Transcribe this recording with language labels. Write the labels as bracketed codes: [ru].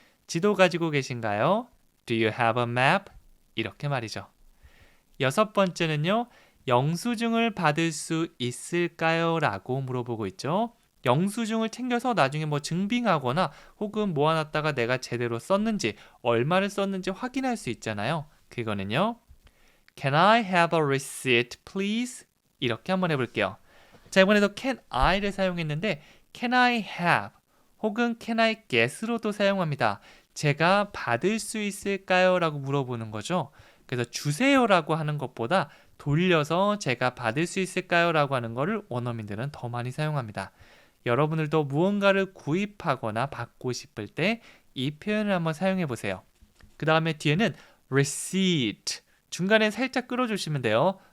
[ko] 지도 가지고 계신가요? [en] Do you have a map? 이렇게 말이죠. [ko] 6번째는요. 영수증을 받을 수 있을까요? 라고 물어보고 있죠. 영수증을 챙겨서 나중에 뭐 증빙하거나 혹은 모아놨다가 내가 제대로 썼는지 얼마를 썼는지 확인할 수 있잖아요. 그거는요. [en] Can I have a receipt, please? [ko] 이렇게 한번 해볼게요. 자, 이번에도 can I를 사용했는데 can I have 혹은 can I get으로도 사용합니다. 제가 받을 수 있을까요? 라고 물어보는 거죠. 그래서 주세요라고 하는 것보다 돌려서 제가 받을 수 있을까요? 라고 하는 거를 원어민들은 더 많이 사용합니다. 여러분들도 무언가를 구입하거나 받고 싶을 때 이 표현을 한번 사용해 보세요. 그 다음에 뒤에는 receipt 중간에 살짝 끌어주시면 돼요.